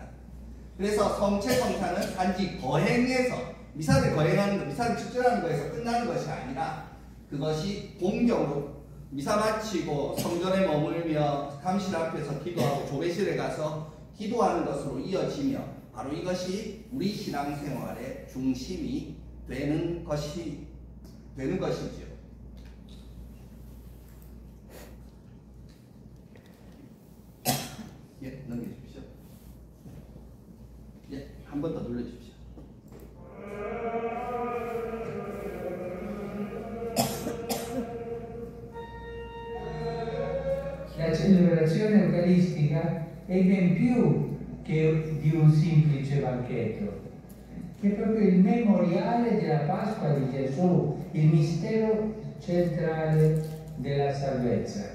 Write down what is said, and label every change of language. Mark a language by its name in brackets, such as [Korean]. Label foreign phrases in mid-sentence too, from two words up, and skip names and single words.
[Korean] 그래서 성체 성찬은 단지 거행에서 미사를 거행하는 것, 미사를 축제하는 것에서 끝나는 것이 아니라 그것이 공경으로 미사 마치고 성전에 머물며 감실 앞에서 기도하고 조배실에 가서 기도하는 것으로 이어지며 바로 이것이 우리 신앙생활의 중심이 되는 것이지요. 예, 넘겨주십시오. 예, 한 번 더 눌러주십시오. [Italian] La celebrazione eucaristica è ben più che di un semplice banchetto, è proprio il memoriale della Pasqua di Gesù, il mistero centrale della salvezza.